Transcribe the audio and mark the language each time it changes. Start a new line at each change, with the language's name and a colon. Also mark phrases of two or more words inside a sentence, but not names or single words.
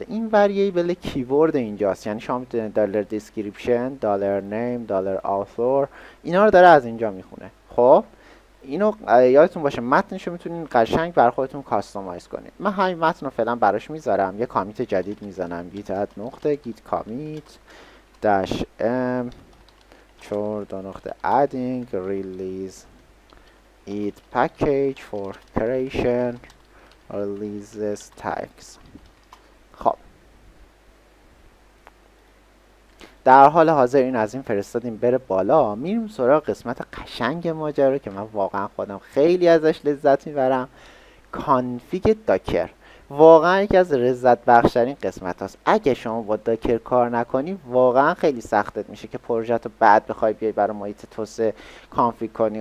Persian: این
English: variable keyword
Persian: اینجاست، یعنی شما میتونید
English: dollar description, dollar name, dollar author,
Persian: اینا رو داره از اینجا میخونه. خب اینو یادتون باشه متنشو میتونین قشنگ بر خودتون کاستومایز کنید. من همین متن رو فعلا براش میذارم، یه کامیت جدید میزنم،
English: git add نقطه git commit dash m چور
Persian: دو نقطه
English: adding release it package for creation releases tags.
Persian: خب در حال حاضر این از این فرستادیم بره بالا. میریم سراغ قسمت قشنگ ماجرا که من واقعا خودم خیلی ازش لذت میبرم، کانفیگ داکر. واقعا یکی از لذت بخشترین قسمت هاست. اگه شما با داکر کار نکنی واقعا خیلی سختت میشه که پروژه رو بعد بخوای بیای برای محیط توسعه کانفیگ کنی.